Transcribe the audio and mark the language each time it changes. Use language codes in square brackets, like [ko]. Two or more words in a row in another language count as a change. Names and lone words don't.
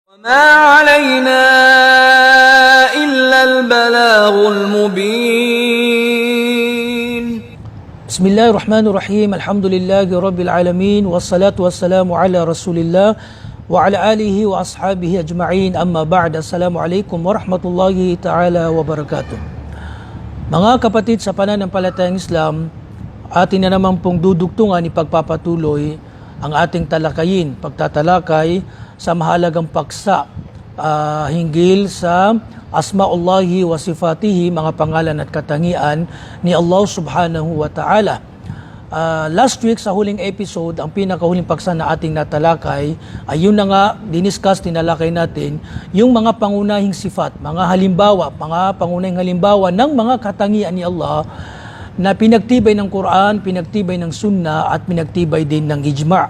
[ar] وما علينا إلا البلاغ المبين بسم الله الرحمن الرحيم الحمد لله رب العالمين والصلاة والسلام على رسول الله وعلى آله وأصحابه أجمعين أما بعد السلام عليكم ورحمة الله تعالى وبركاته. [tl] Mga kapatid sa pananampalatayang Islam, atin na naman pong dudugtungan ipagpapatuloy ang ating pagtatalakay sa mahalagang paksa hinggil sa [ar] أسماء الله وصفاته, [tl] mga pangalan at katangian ni Allah [ar] سبحانه وتعالى. [en] Last week [tl] sa huling episode, ang pinakahuling paksa na ating natalakay ay yun na nga, tinalakay natin yung mga pangunahing sifat, mga pangunahing halimbawa ng mga katangian ni Allah na pinagtibay ng Quran, pinagtibay ng Sunnah at pinagtibay din ng Ijma'.